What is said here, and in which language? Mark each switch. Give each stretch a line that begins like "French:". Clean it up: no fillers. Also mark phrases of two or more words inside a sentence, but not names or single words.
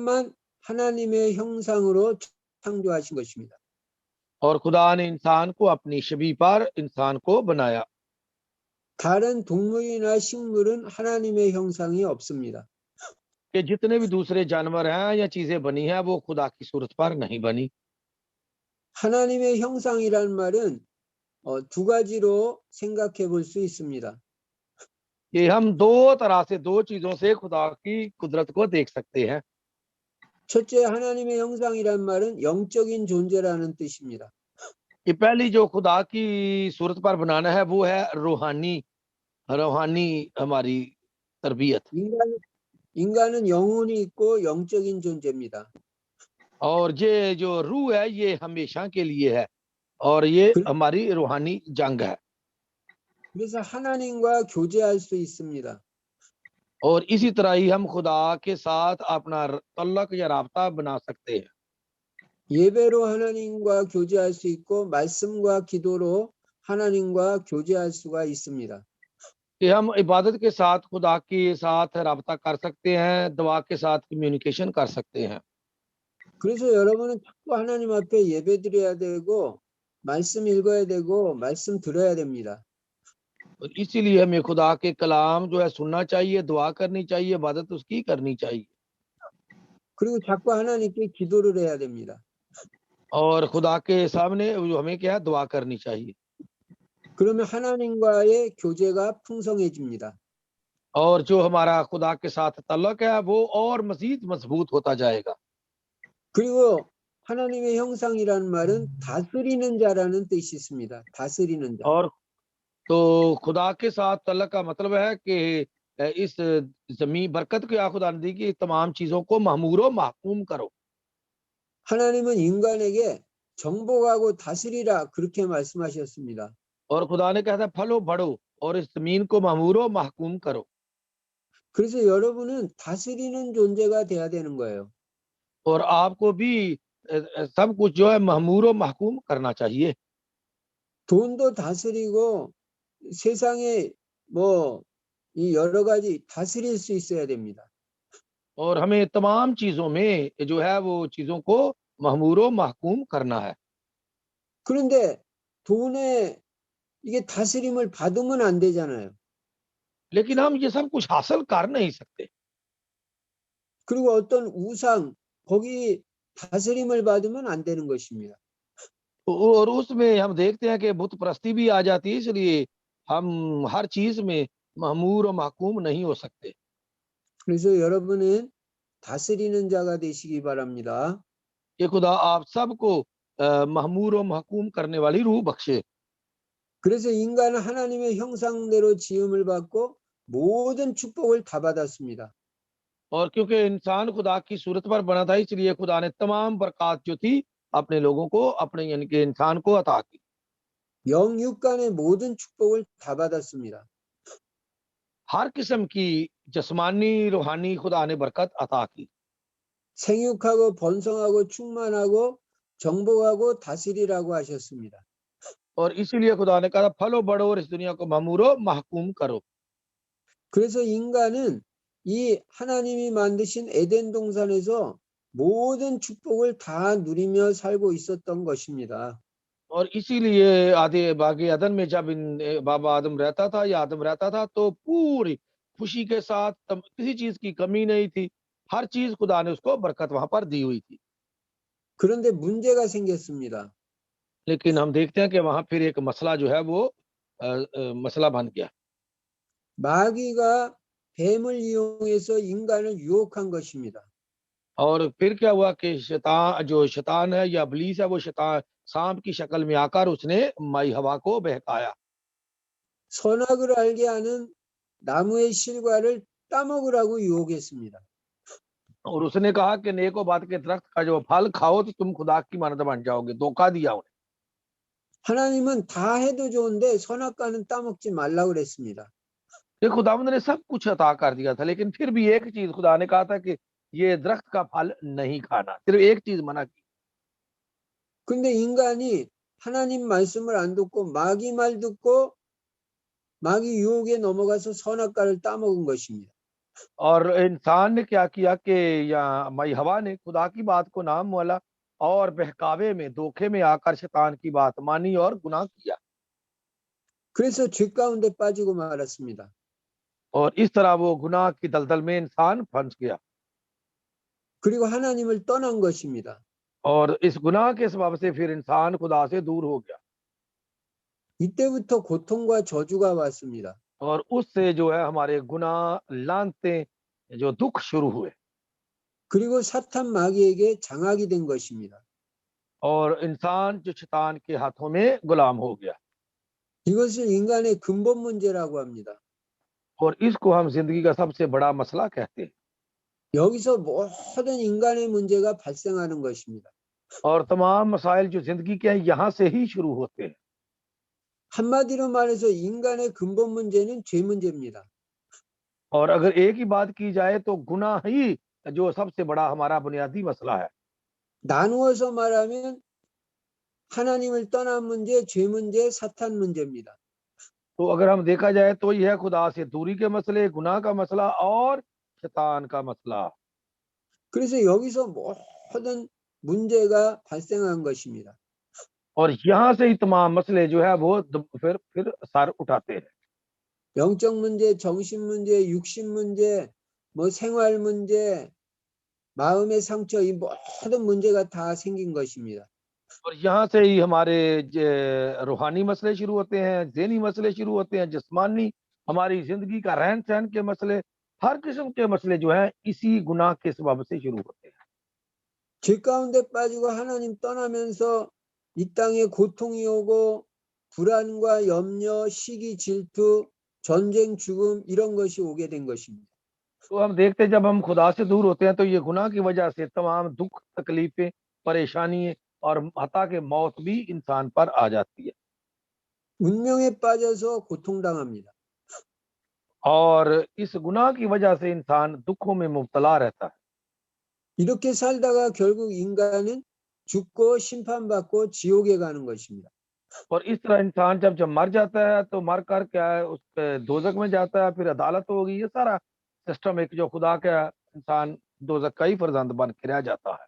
Korean: 인간만 하나님의 형상으로 창조하신 것입니다.
Urdu: اور خدا نے انسان کو اپنی شبیہ پر انسان کو بنایا.
Korean: 다른 동물이나 식물은 하나님의 형상이 없습니다.
Urdu: کہ جتنے بھی دوسرے جانور ہیں یا چیزیں بنی ہیں وہ خدا کی صورت پر نہیں بنی.
Korean: 하나님의 형상이란 말은 두 가지로 생각해 볼 수 있습니다.
Urdu: یہ ہم دو طرح سے، دو چیزوں سے خدا کی قدرت کو دیکھ سکتے ہیں.
Korean: 첫째, 하나님의 형상이란 말은 영적인 존재라는 뜻입니다.
Urdu: یہ پہلی جو خدا کی صورت پر بنانا ہے وہ ہے روحانی ہماری تربیت.
Korean: 인간은 영혼이 있고 영적인 존재입니다.
Urdu: اور یہ جو روح ہے یہ ہمیشہ کے لیے ہے اور یہ ہماری روحانی جنگ ہے.
Korean: 그래서 하나님과 교제할 수 있습니다.
Urdu: اور اسی طرح ہی ہم خدا کے ساتھ اپنا تعلق یا رابطہ بنا سکتے ہیں.
Korean: 예배로 하나님과 교제할 수 있고 말씀과 기도로 하나님과 교제할 수가 있습니다.
Urdu: کہ ہم عبادت کے ساتھ خدا کے ساتھ رابطہ کر سکتے ہیں، دعا کے ساتھ کمیونیکیشن کر سکتے ہیں.
Korean: 그래서 여러분은 자꾸 하나님 앞에 예배드려야 되고 말씀 읽어야 되고 말씀 들어야 됩니다.
Urdu: اور اسی لیے ہمیں خدا کے کلام جو ہے سننا چاہیے، دعا کرنی چاہیے، عبادت اس کی کرنی چاہیے.
Korean: 그리고 자꾸 하나님께 기도를 해야 됩니다.
Urdu: اور خدا کے سامنے ہمیں کیا ہے، دعا کرنی چاہیے.
Korean: 그러면 하나님과의 교제가 풍성해집니다.
Urdu: اور جو ہمارا خدا کے ساتھ تعلق ہے وہ اور مزید مضبوط ہوتا جائے گا.
Korean: 그리고 하나님의 형상이라는 말은 다스리는 자라는 뜻이 있습니다. 다스리는 자.
Urdu: اور تو خدا کے ساتھ تعلق کا مطلب ہے کہ اس زمین برکت کے خدا نے دی کہ تمام چیزوں کو محمورو محکوم کرو.
Korean: 하나님은 인간에게 정복하고 다스리라 그렇게 말씀하셨습니다.
Urdu: اور خدا نے کہا تھا پھلو بڑھو اور اس زمین کو محمورو محکوم کرو.
Korean: 그래서 여러분은 다스리는 존재가 돼야 되는 거예요.
Urdu: اور آپ کو بھی سب کچھ جو ہے محمورو محکوم کرنا چاہیے.
Korean: 돈도 다스리고 세상에 이 여러 가지 다스릴 수 있어야 됩니다.
Urdu: اور ہمیں تمام چیزوں میں جو ہے وہ چیزوں کو محمورو محکوم کرنا ہے.
Korean: 그런데 돈에 이게 다스림을 받으면 안 되잖아요.
Urdu: لیکن ہم یہ سب کچھ حاصل کر نہیں سکتے.
Korean: 그리고 어떤 우상 거기 다스림을 받으면 안 되는 것입니다.
Urdu: اور اس میں ہم دیکھتے ہیں کہ بت پرستی بھی آ جاتی ہے، اس لیے ہم ہر چیز میں محمور اور محکوم نہیں ہو سکتے.
Korean: 그래서 여러분은 다스리는 자가 되시기 바랍니다.
Urdu: یہ خدا آپ سب کو محمور اور محکوم کرنے والی روح بخشے.
Korean: 그래서 인간은 하나님의 형상대로 지음을 받고 모든 축복을 다 받았습니다.
Urdu: اور کیونکہ انسان خدا کی صورت پر بنا تھا اس لیے خدا نے تمام برکت جو تھی اپنے لوگوں کو، اپنے یعنی کہ انسان کو عطا کی.
Korean: 영육간의 모든 축복을 다 받았습니다.
Urdu: ہر قسم کی جسمانی روحانی خدا نے برکت عطا کی.
Korean: 생육하고 번성하고 충만하고 정복하고 다스리라고 하셨습니다.
Urdu: اور اسی لیے خدا نے کہا پھلو بڑھو اور اس دنیا کو محمورو محکوم کرو.
Korean: 그래서 인간은 이 하나님이 만드신 에덴 동산에서 모든 축복을 다 누리며 살고 있었던 것입니다.
Urdu: اور اسی لیے آدھے باغ عدن میں جب بابا آدم رہتا تھا یا آدم رہتا تھا تو پوری خوشی کے ساتھ کسی چیز کی کمی نہیں تھی، ہر چیز خدا نے اس کو برکت وہاں پر دی ہوئی تھی.
Korean: 그런데 문제가 생겼습니다.
Urdu: لیکن ہم دیکھتے ہیں کہ وہاں پھر ایک مسئلہ جو ہے وہ مسئلہ بن گیا.
Korean: 마귀가 뱀을 이용해서 인간을 유혹한 것입니다.
Urdu: اور پھر کیا ہوا کہ شیطان ہے یا ابلیس ہے، وہ شیطان سانپ کی شکل میں آ کر اس نے مائی حوا کو بہکایا.
Korean: 선악을 알게 하는 나무의 실과를 따먹으라고 유혹했습니다.
Urdu: اور اس نے کہا کہ نیک اور بات کے درخت کا جو پھل کھاؤ تو تم خدا کی مانند بن جاؤ گے. دھوکا دیا انہیں.
Korean: 하나님은 다 해도 좋은데 선악과는 따먹지 말라고 그랬습니다.
Urdu: یہ خداوند نے سب کچھ عطا کر دیا تھا، لیکن پھر بھی ایک چیز خدا نے کہا تھا کہ یہ درخت کا پھل نہیں کھانا، صرف ایک چیز منع کی.
Korean: 근데 인간이 하나님 말씀을 안 듣고 마귀 말 듣고 마귀 유혹에 넘어가서 선악과를 따먹은 것입니다.
Urdu: اور انسان نے کیا کیا کہ یا مائی حوا نے خدا کی بات کو نہ مولا اور بہکاوے میں، دھوکے میں آ کر شیطان کی بات مانی اور گناہ کیا.
Korean: 그래서 죄 가운데 빠지고 말았습니다.
Urdu: اور اس طرح وہ گناہ کی دلدل میں انسان پھنس گیا
Korean: 그리고 하나님을 떠난 것입니다.
Urdu: اور اس گناہ کے سبب سے پھر انسان خدا سے دور ہو گیا
Korean: 이때부터 고통과 저주가 왔습니다.
Urdu: اور اس سے جو ہے ہمارے گناہ، لعنتیں، جو دکھ شروع ہوئے
Korean: 그리고 사탄 마귀에게 장악이 된 것입니다.
Urdu: اور انسان جو شیطان کے ہاتھوں میں غلام ہو گیا.
Korean: 이것을 인간의 근본 문제라고 합니다.
Urdu: اور اس کو ہم زندگی کا سب سے بڑا مسئلہ کہتے ہیں
Korean: 여기서 모든 인간의 문제가 발생하는 것입니다.
Urdu: اور تمام مسائل جو زندگی کے ہیں یہاں سے ہی شروع ہوتے ہیں.
Korean: 한마디로 말해서 인간의 근본 문제는 죄 문제입니다.
Urdu: اور اگر ایک ہی بات کی جائے تو گناہ ہی جو سب سے بڑا ہمارا بنیادی مسئلہ ہے.
Korean: 나누어서 말하면 하나님을 떠난 문제, 죄 문제, 사탄 문제입니다.
Urdu: تو اگر ہم دیکھا جائے تو یہ خدا سے دوری کے مسئلے، گناہ کا مسئلہ اور شیطان کا مسئلہ.
Korean: 그래서 여기서 모든 문제가 발생한 것입니다.
Urdu: اور یہاں سے ہی تمام مسئلے جو ہے وہ پھر سر اٹھاتے ہیں.
Korean: 영적 문제, 정신 문제, 육신 문제, 뭐 생활 문제, 마음의 상처, 이 모든 문제가 다 생긴 것입니다.
Urdu: اور یہاں سے ہی ہمارے روحانی مسئلے شروع ہوتے ہیں، ذہنی مسئلے شروع ہوتے ہیں، جسمانی، ہماری زندگی کا رہن سہن کے مسئلے، ہر قسم کے مسئلے جو ہیں اسی گناہ کے سبب سے شروع ہوتے ہیں.
Korean: 죄 가운데 빠지고 하나님 떠나면서 이 땅에 고통이 오고 불안과 염려, 시기, 질투, 전쟁, 죽음 이런 것이 오게 된 것입니다.
Urdu: تو ہم دیکھتے ہیں جب ہم خدا سے دور ہوتے ہیں تو یہ گناہ کی وجہ سے تمام دکھ، تکلیفیں، پریشانی اور حتیٰ کے موت بھی انسان پر آ جاتی ہے
Korean: 운명에 빠져서 고통당합니다.
Urdu: اور اس گناہ کی وجہ سے انسان دکھوں میں مبتلا رہتا ہے
Korean: 이렇게 살다가 결국 인간은 죽고 심판받고 지옥에 가는 것입니다.
Urdu: اور اس طرح انسان جب مر جاتا ہے تو مر کر کیا ہے اس دوزخ میں جاتا ہے، پھر عدالت ہوگی، یہ سارا سسٹم ایک جو خدا کا انسان دوزخ کا ہی فرزند بن کے رہ جاتا ہے.